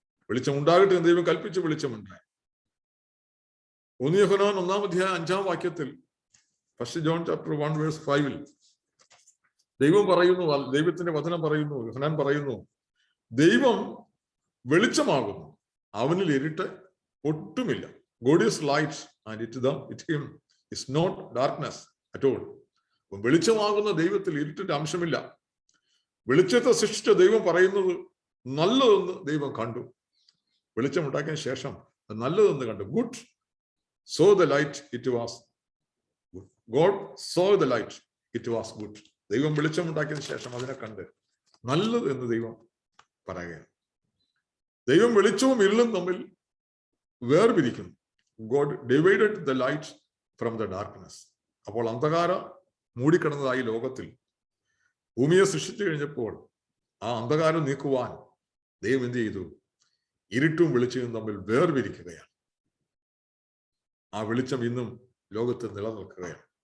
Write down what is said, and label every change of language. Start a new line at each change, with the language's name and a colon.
Malayalam: വെളിച്ചം ഉണ്ടാകട്ടെ എന്ന് ദൈവം കൽപ്പിച്ച് വെളിച്ചമുണ്ടായി. 1 യോഹന്നാൻ 1-ാം അധ്യായം 5-ാം വാക്യത്തിൽ
English: 1 John chapter 1 verse 5-
Malayalam: ൽ ദൈവം പറയുന്നു, ദൈവത്തിന്റെ വചനം പറയുന്നു, യോഹന്നാൻ പറയുന്നു, ദൈവം വെളിച്ചമാകുന്നു, അവനിൽ ഇരുട്ട് ഒട്ടുമില്ല.
English: God is light and it him is not darkness at all.
Malayalam: വെളിച്ചമാകുന്ന ദൈവത്തിൽ ഇരുട്ടിന്റെ അംശമില്ല. വെളിച്ചത്തെ സൃഷ്ടിച്ച ദൈവം പറയുന്നത് നല്ലതെന്ന് ദൈവം കണ്ടു. വെളിച്ചം ഉണ്ടാക്കിയ ശേഷം നല്ലതെന്ന് കണ്ടു. Good
English: saw the light, it was good. God saw the light, it was good.
Malayalam: ദൈവം വെളിച്ചമുണ്ടാക്കിയതിനു ശേഷം അതിനെ കണ്ട് നല്ലത് എന്ന് ദൈവം പറയുകയാണ്. ദൈവം വെളിച്ചവും ഇരുളും തമ്മിൽ വേർപിരിക്കുന്നു.
English: God divided the light from the darkness.
Malayalam: അപ്പോൾ അന്ധകാരം മൂടിക്കിടന്നതായി ലോകത്തിൽ ഭൂമിയെ സൃഷ്ടിച്ചു കഴിഞ്ഞപ്പോൾ ആ അന്ധകാരം നീക്കുവാൻ ദൈവം എന്ത് ചെയ്തു? ഇരുട്ടും വെളിച്ചവും തമ്മിൽ വേർപിരിക്കുകയാണ്. ആ വെളിച്ചം ഇന്നും ലോകത്ത് നിലനിൽക്കുകയാണ്.